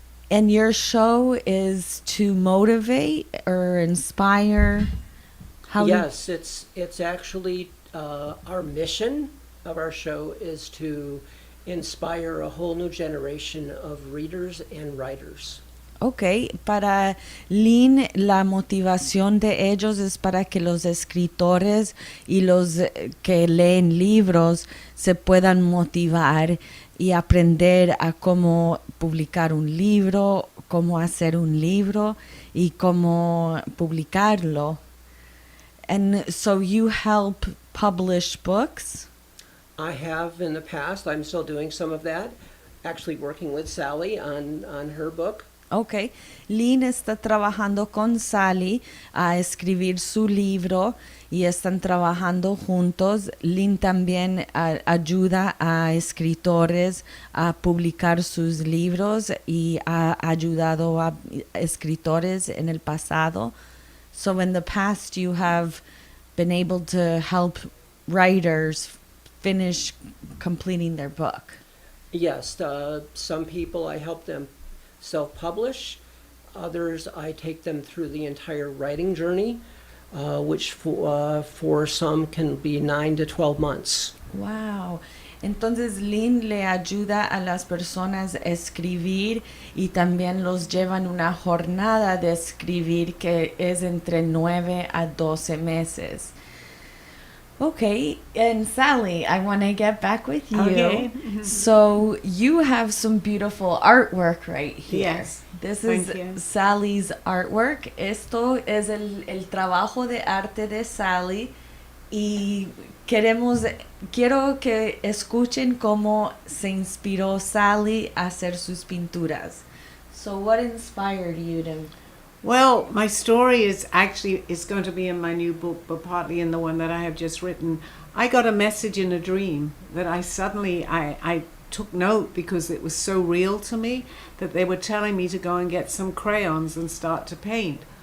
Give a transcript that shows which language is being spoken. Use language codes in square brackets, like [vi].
[en] And your show is to motivate or inspire? Yes, it's actually our mission of our show is to inspire a whole new generation of readers and writers. [es] Ok, para Lynn, la motivación de ellos es para que los escritores y los que leen libros se puedan motivar y aprender a cómo publicar un libro, cómo hacer un libro y cómo publicarlo. [en] And so you help publish books? I have in the past. I'm still doing some of that, actually working with Sally on her book. [es] Ok, Lynn está trabajando con Sally a escribir su libro y están trabajando juntos. Lynn también ayuda a escritores a publicar sus libros y ha ayudado a escritores en el pasado. [en] So in the past you have been able to help writers finish completing their book. Yes, some people I help them self-publish. Others I take them through the entire writing journey, which for some can be 9 to 12 months. Wow. [es] Entonces Lynn le ayuda a las personas a escribir y también los lleva en una jornada de escribir que es entre 9 a 12 meses. [en] Okay, and Sally, I want to get back with you. Okay. So you have some beautiful artwork right here. Yes, This thank is you. Sally's artwork. [es] Esto es el trabajo de arte de Sally y quiero que escuchen cómo se inspiró Sally a hacer sus pinturas. [en] So what inspired you to? Well, my story is going to be in my new book, but partly in the one that I have just written. I got a message in a dream that I took note because it was so real to me that they were telling me to go and get some crayons and start to paint.